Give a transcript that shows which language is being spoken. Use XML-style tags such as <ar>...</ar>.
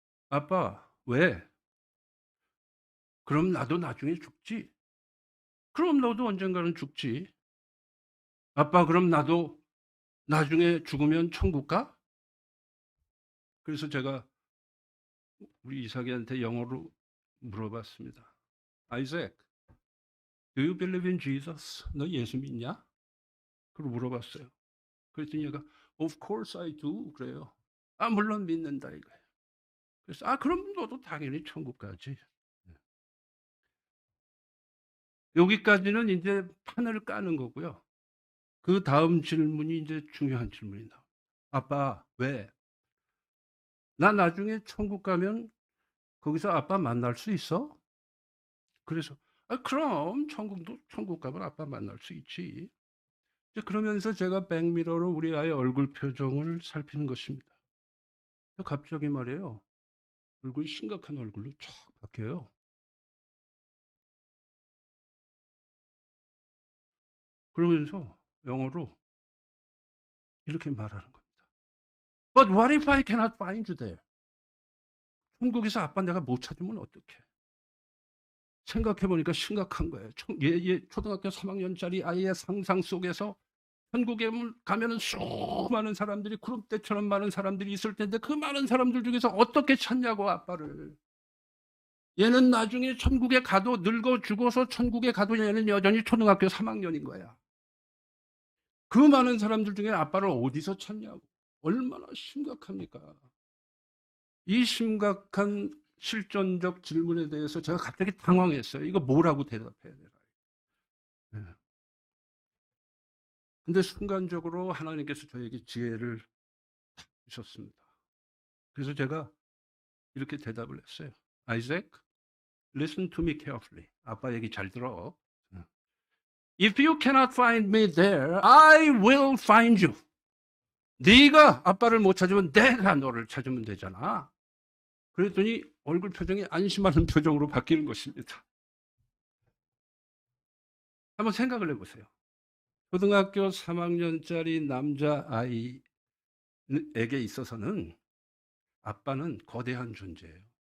<ko>아빠, 왜? 그럼 나도 나중에 죽지. 그럼 너도 언젠가는 죽지. 아빠, 그럼 나도 나중에 죽으면 천국 가? 그래서 제가 우리 이삭이한테 영어로 물어봤습니다.</ko> <en>아이색, do you believe in Jesus?</en> <ko>너 예수 믿냐? 그걸 물어봤어요. 그랬더니 얘가</ko> <en>of course I do</en> <ko>그래요. 아 물론 믿는다 이거예요. 그래서 아 그럼 너도 당연히 천국 가지. 여기까지는 이제 판을 까는 거고요. 그 다음 질문이 이제 중요한 질문이 나와요. 아빠 왜? 나 나중에 천국 가면 거기서 아빠 만날 수 있어? 그래서 아 그럼 천국 가면 아빠 만날 수 있지. 그러면서 제가 백미러로 우리 아이의 얼굴 표정을 살피는 것입니다. 갑자기 말이에요. 얼굴이 심각한 얼굴로 쫙 바뀌어요. 그러면서 영어로 이렇게 말하는 겁니다.</ko> <en>But what if I cannot find you there?</en> <ko>천국에서 아빠 내가 못 찾으면 어떡해? 생각해보니까 심각한 거예요. 얘 초등학교 3학년짜리 아이의 상상 속에서 천국에 가면은 수많은 사람들이 구름대처럼 많은 사람들이 있을 텐데 그 많은 사람들 중에서 어떻게 찾냐고 아빠를. 얘는 나중에 천국에 가도 늙어 죽어서 천국에 가도 얘는 여전히 초등학교 3학년인 거야. 그 많은 사람들 중에 아빠를 어디서 찾냐고. 얼마나 심각합니까? 이 심각한 실존적 질문에 대해서 제가 갑자기 당황했어요. 이거 뭐라고 대답해야 되나. 네. 근데 순간적으로 하나님께서 저에게 지혜를 주셨습니다. 그래서 제가 이렇게 대답을 했어요.</ko> <en>Isaac, listen to me carefully.</en> <ko>아빠 얘기 잘 들어.</ko> <en>If you cannot find me there, I will find you.</en> <ko>네가 아빠를 못 찾으면 내가 너를 찾으면 되잖아. 그랬더니 얼굴 표정이 안심하는 표정으로 바뀌는 것입니다. 한번 생각을 해보세요. 초등학교 3학년짜리 남자아이에게 있어서는 아빠는 거대한 존재예요.</ko>